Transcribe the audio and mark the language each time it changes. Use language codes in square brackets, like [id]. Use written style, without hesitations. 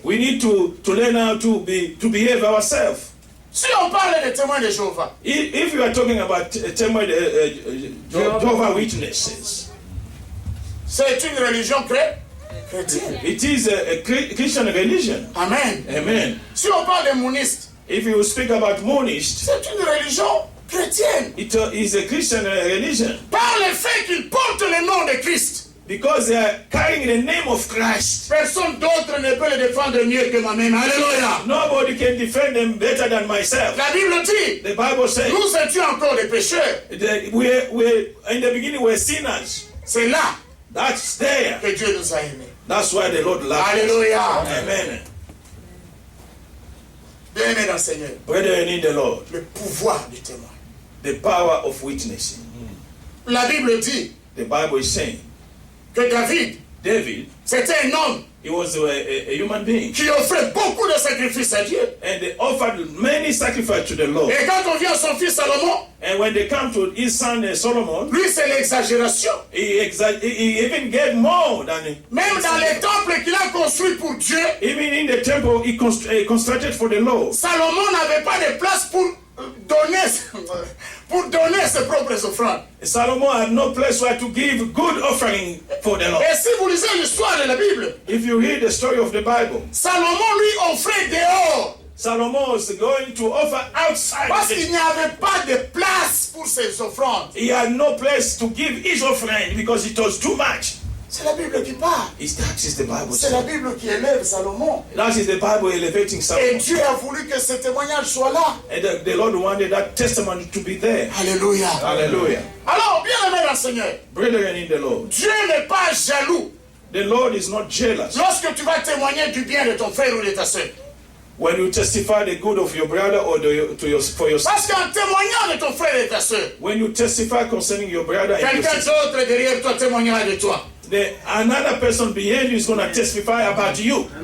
[en] We need to learn how to behave ourselves. [fr] Si on parle des témoins de Jéhovah, [en] If you are talking about Jehovah's Witnesses, [fr] c'est une religion chrétienne. [en] it is a Christian religion. Amen. Amen. [fr] Si on parle des monistes, [en] If you speak about monists, [fr] c'est une religion chrétienne. [en] it is a Christian religion [fr] Par le fait qu'ils portent le nom de Christ, [en] because they are carrying the name of Christ. [fr] personne d'autre ne peut le défendre mieux que moi-même. Alléluia. [en] Nobody can defend them better than myself. [fr] La Bible dit, [en] The Bible says [fr] nous étions encore des pécheurs. [en] that we in the beginning we're sinners. [fr] C'est là [en] That's there. [fr] que Dieu nous a aimés. [en] That's why the Lord loves us. Alléluia. Amen. [fr] Bien-aimés dans le Seigneur, [en] Brethren in the Lord, [fr] le pouvoir du témoin. [en] the power of witnessing. [fr] La Bible dit [en] The Bible is saying [fr] que David, c'était un homme [en] he was a human being, [fr] qui offrait beaucoup de sacrifices à Dieu. [en] and they offered many sacrifices to the Lord. [fr] Et quand on vient à son fils Salomon, [en] And when they come to his son Solomon, [fr] lui c'est l'exagération. [en] he even gave more than [fr] Même dans les temples qu'il a construits pour Dieu, [en] even in the temple he constructed for the Lord. [fr] Salomon n'avait pas de place pour donner ses propres offrandes. [en] Solomon had no place where to give good offering for the Lord. [fr] Et si vous lisez l'histoire de la Bible, [en] If you read the story of the Bible, [fr] Salomon lui offrait dehors [en] Solomon was going to offer outside. [fr] parce qu'il n'y avait pas de place pour ses offrandes. [en] He had no place to give his offering because it was too much. [fr] C'est la Bible qui parle. [en] That is the Bible. [fr] C'est la Bible qui élève Salomon. [en] That is the Bible elevating [fr] Et [en] Solomon. [fr] Dieu a voulu que ce témoignage soit là. [en] And the Lord wanted that testimony to be there. Alléluia. Hallelujah. [fr] Alors, bien aimé dans le Seigneur, [en] Brethren in the Lord, [fr] Dieu n'est pas jaloux [en] the Lord is not jealous. [fr] lorsque tu vas témoigner du bien de ton frère ou de ta soeur. [en] When you testify the good of your brother or for your [fr] Parce [en] sister, [fr] qu'en témoignant de ton frère et de ta soeur, [en] when you testify concerning your brother and your [fr] quelqu'un [en] sister, [fr] d'autre derrière toi témoignera de toi. [en] another person behind you is going to testify about you.